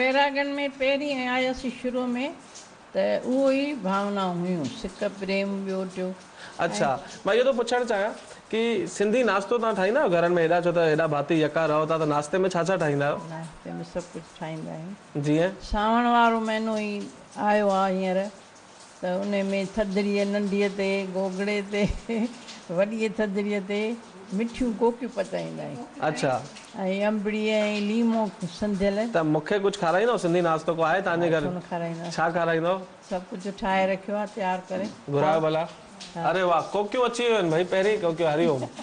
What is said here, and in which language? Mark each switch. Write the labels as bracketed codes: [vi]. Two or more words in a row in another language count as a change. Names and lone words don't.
[sd] बैरागढ़ में पहिरीं आयासीं शुरू में त उहो ई भावना हुयूं, सिक प्रेम ॿियो टियों। अच्छा, मां इहो थो पुछणु चाहियां कि सिंधी नाश्तो तव्हां ठाहींदा आहियो घरनि में? हेॾा छो त हेॾा भाती यका रहो था, त नाश्ते में छा छा ठाहींदा आहियो? नाश्ते में सभु कुझु ठाहींदा आहियूं। जीअं सावण वारो महीनो ई आयो आहे हींअर, त उन में थधिड़ीअ नंढीअ ते, गोगड़े ते, वॾीअ थधिड़ीअ ते मिठियूं कोकियूं पचाईंदा आहियूं। अच्छा। ऐं अंबड़ी ऐं लीमो संधियल। त मूंखे कुझु खाराईंदो? सिंधी नाश्तो को आहे तव्हांजे घर? खाराईंदा। छा खाराईंदो? सभु कुझु ठाहे रखियो आहे, तयारु करे। घुरायो भला। अरे वाह, कोकियूं अची वियूं आहिनि भाई, पहिरीं कोकियूं। हरिओम।